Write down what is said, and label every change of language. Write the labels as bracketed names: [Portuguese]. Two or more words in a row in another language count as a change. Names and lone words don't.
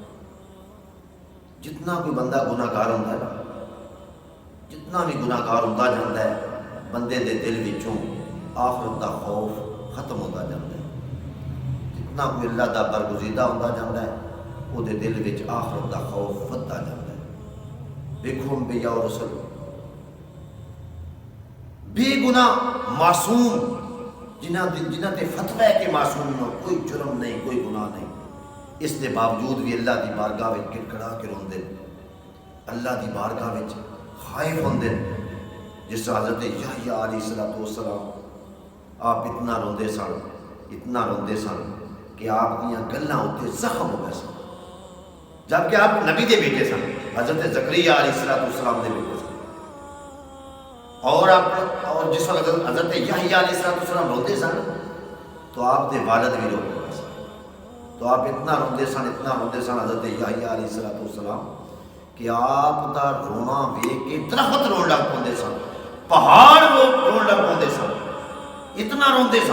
[Punjabi] جتنا کوئی بندہ گناہگار ہوتا ہے، جتنا بھی گناہگار ہوتا جاتا ہے، بندے دے دل وچوں آخرت دا خوف ختم ہوتا جاتا ہے۔ جتنا کوئی اللہ دا برگزیدہ ہوتا جاتا ہے، وہ دے دل وچ آخرت دا خوف ودتا جاتا ہے۔ دیکھو انبیاء اور رسل بے گناہ معصوم، جنہ تے فتوی ہے کہ معصوم نہ، کوئی جرم نہیں، کوئی گناہ نہیں، اس کے باوجود بھی اللہ دی بارگاہ وچ گڑگڑا کے روندے، اللہ دی بارگاہ وچ خائف ہوندے۔ جس طرح حضرت یحییٰ علیہ السلام آپ اتنا روندے سن کہ آپ دیاں گلاں اتے زخم ہو گئے سن، جبکہ آپ نبی دے بیٹے سن، حضرت زکریا علیہ السلام دے بیٹے سن۔ اور جس وقت حضرت یحییٰ علیہ السلام روندے سن تو آپ دے والد بھی روندے سن، تو آپ اتنا روندے سن حضرت یحییٰ علیہ السلام کہ آپ دا رونا ویکھ کے درخت رون لگ پوندے سن، پہاڑ رون لگ پوندے سن، اتنا روندے سن۔